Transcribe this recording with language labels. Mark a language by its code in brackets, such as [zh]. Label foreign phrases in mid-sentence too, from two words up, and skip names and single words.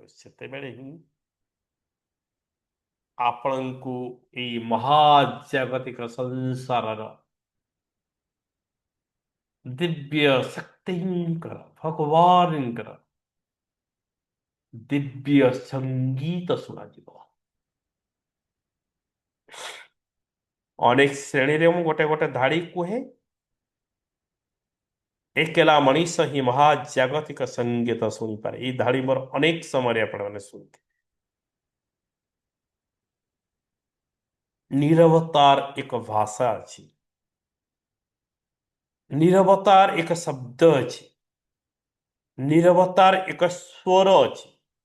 [or] ସେତେବେଳେ ହିଁ ଆପଣଙ୍କୁ ଏଇ ମହାଜାଗତିକ ସଂସାରର ଦିବ୍ୟ ଶକ୍ତିଙ୍କର, ଭଗବାନଙ୍କର ଦିବ୍ୟ ସଙ୍ଗୀତ ଶୁଣାଯିବ। ଅନେକ ଶ୍ରେଣୀରେ ମୁଁ ଗୋଟେ ଗୋଟେ ଧାଡି କୁହେ, ଏକେଲା ମଣିଷ ହିଁ ମହାଜାଗତିକ ସଙ୍ଗୀତ ଶୁଣିପାରେ। ଏଇ ଧାଡି ମୋର ଅନେକ ସମୟରେ ଆପଣମାନେ ଶୁଣିଥିବେ। ନୀରବତାର ଏକ ଭାଷା ଅଛି, ନୀରବତାର ଏକ ଶବ୍ଦ ଅଛି, ନୀରବତାର ଏକ ସ୍ୱର ଅଛି।